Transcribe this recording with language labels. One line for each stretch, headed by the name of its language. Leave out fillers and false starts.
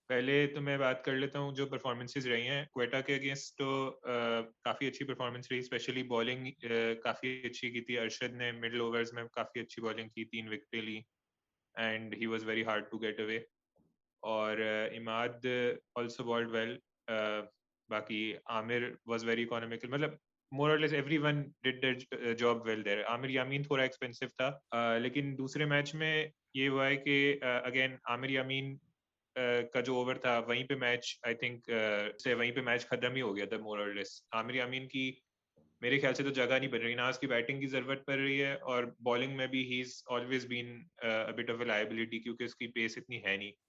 Hindi: पहले तो मैं बात कर लेता हूँ जो परफॉर्मेंसेस रही हैं क्वेटा के अगेंस्ट, तो काफी अच्छी परफॉर्मेंस रही, स्पेशली बॉलिंग काफी अच्छी की थी। अरशद ने मिडिल ओवर्स में काफी अच्छी बॉलिंग की, 3 विकेटें ली
English: And he was very hard to get away. और Imad also bowled well. बाकी Amir was very economical, मतलब more or less everyone did their job well there.
Hindi: Aamir यामीन थोड़ा एक्सपेंसिव था, लेकिन दूसरे मैच में ये हुआ है कि अगेन आमिर यामीन का जो ओवर था वहीं पे मैच, आई थिंक से वहीं पे मैच खत्म ही हो गया था
English: more or less।
Hindi: आमिर यामीन की मेरे ख्याल से तो जगह नहीं बन रही ना, उसकी बैटिंग की जरूरत पड़ रही है, और बॉलिंग में भी
English: he is always been a bit of a liability
Hindi: क्योंकि उसकी पेस इतनी है नहीं।